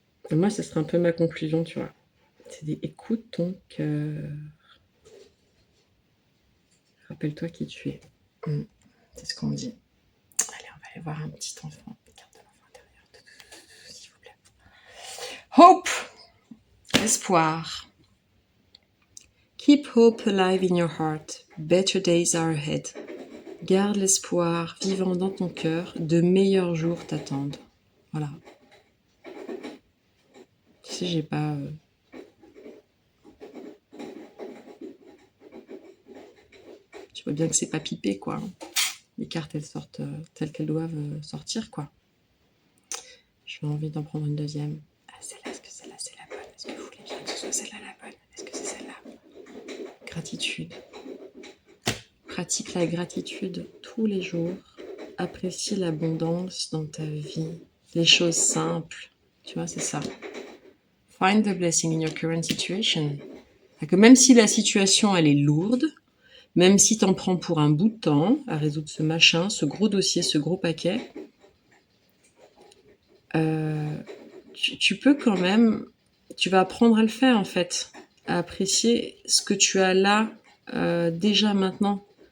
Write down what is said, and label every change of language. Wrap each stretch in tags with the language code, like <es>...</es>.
<fr>Et moi, ça serait un peu ma conclusion, tu vois. C'est écoute ton cœur. Rappelle-toi qui tu es. C'est ce qu'on dit. Allez, on va aller voir un petit enfant. Carte de l'enfant intérieur, s'il vous plaît.</fr> <en>Hope, espoir. Keep hope alive in your heart. Better days are ahead.</en> <fr>Garde l'espoir vivant dans ton cœur. De meilleurs jours t'attendent. Voilà. Tu sais, j'ai pas... Tu vois bien que c'est pas pipé, quoi. Les cartes, elles sortent telles qu'elles doivent sortir, quoi. J'ai envie d'en prendre une deuxième. Ah, celle-là, est-ce que celle-là, c'est la bonne? Est-ce que vous voulez bien que ce soit celle-là la bonne? Est-ce que c'est celle-là? Gratitude. Pratique la gratitude tous les jours. Apprécie l'abondance dans ta vie. Les choses simples. Tu vois, c'est ça.</fr> <en>Find the blessing in your current situation.</en> <fr>Que même si la situation, elle est lourde, même si t'en prends pour un bout de temps à résoudre ce machin, ce gros dossier, ce gros paquet, tu peux quand même, tu vas apprendre à le faire en fait, à apprécier ce que tu as là déjà maintenant.</fr>